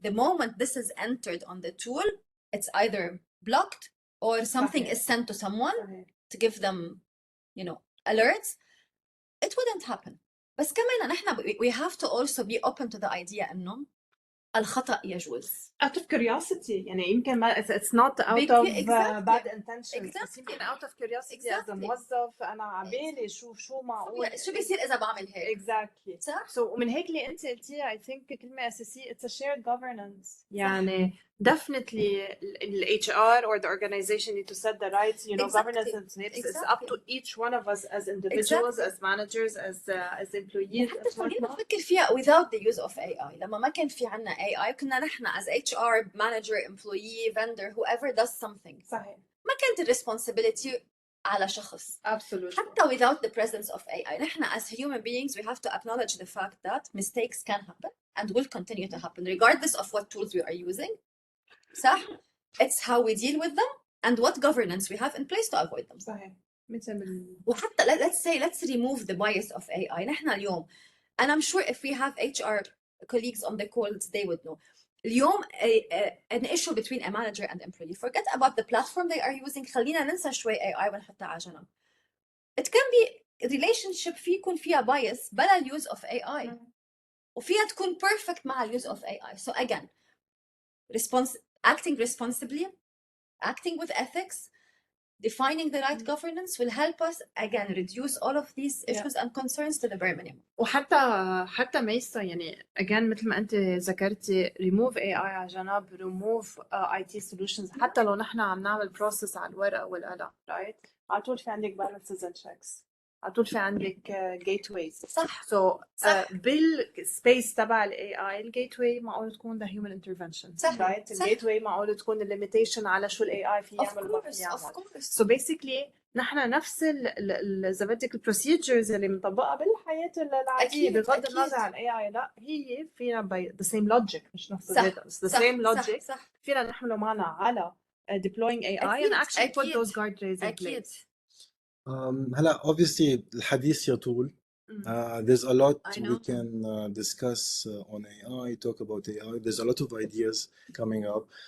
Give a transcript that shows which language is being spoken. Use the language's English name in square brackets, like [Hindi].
[English] The moment this is entered on the tool, it's either blocked or something is sent to someone to give them, alerts. It wouldn't happen. [Arabic] بس كمان نحن [English] we have to also be open to the idea [Arabic] إنه الخطأ يجوز. [English] Out of curiosity. [Arabic] يعني يمكن ما [English] it's not out of bad intentions. [Arabic] بس يمكن [English] out of curiosity [Arabic] as a موظف أنا عبالي شو معقول شو بيصير إذا بعمل هيك. [English] Exactly. [Arabic] صح؟ [English] So [Arabic] ومن هيك اللي أنت قلتيها [English] I think [Arabic] كلمة أساسية [English] it's a shared governance. يعني definitely the HR or the organization need to set the right governance and it's up to each one of us as individuals, as managers, as employees. [Arabic] حتى خلينا نفكر فيها [English] without the use of AI. [Arabic] لما ما كان في عنا AI كنا نحن [English] as HR manager, employee, vendor, whoever does something. [Arabic] صحيح. ما كانت [English] responsibility [Arabic] على شخص. [English] Absolutely. حتى without the presence of AI نحن as human beings we have to acknowledge the fact that mistakes can happen and will continue to happen regardless of what tools we are using. [Arabic] صح؟ [English] It's how we deal with them and what governance we have in place to avoid them. [Arabic] صحيح. وحتى [English] let's remove the bias of AI. [Arabic] نحن اليوم [English] and I'm sure if we have HR colleagues on the calls they would know. [Arabic] اليوم [English] an issue between a manager and employee. Forget about the platform they are using. [Arabic] خلينا ننسى شوي AI ونحطها على جنب. [English] It can be relationship [Arabic] يكون فيها [English] bias بلا use of AI. [Arabic] وفيها تكون [English] perfect [Arabic] مع [English] use of AI. So again, acting responsibly, acting with ethics, defining the right governance will help us again reduce all of these issues and concerns to the bare minimum. [Arabic] وحتى ميسا يعني again مثل ما انت ذكرتي [English] remove AI [Arabic] على جنب, [English] remove IT solutions. [Arabic] حتى لو نحن عم نعمل process على الورق والقلم, right, على طول في عندك [English] balances and checks, [Arabic] على طول في عندك gateways. صح. [English] So [Arabic] صح. بالسبيس تبع ال AI الgateway معقول تكون [English] the human intervention. [Arabic] صح. [English] right. [Arabic] الgateway معقول تكون limitation على شو ال AI في يعمل وما في يعمل. [English] So basically [Arabic] نحن نفس إذا بدك البروسيجرز اللي بنطبقها بالحياة العادية بغض النظر عن AI, لا هي فينا [English] by the same logic, [Arabic] مش نفس الداتا, [English] the same logic. [Arabic] صح. فينا نحمله معنا على [English] deploying AI and actually put those guardrails in place. [Arabic] هلا obviously الحديث يطول. [English] There's a lot we can discuss on AI, talk about AI. There's a lot of ideas coming up.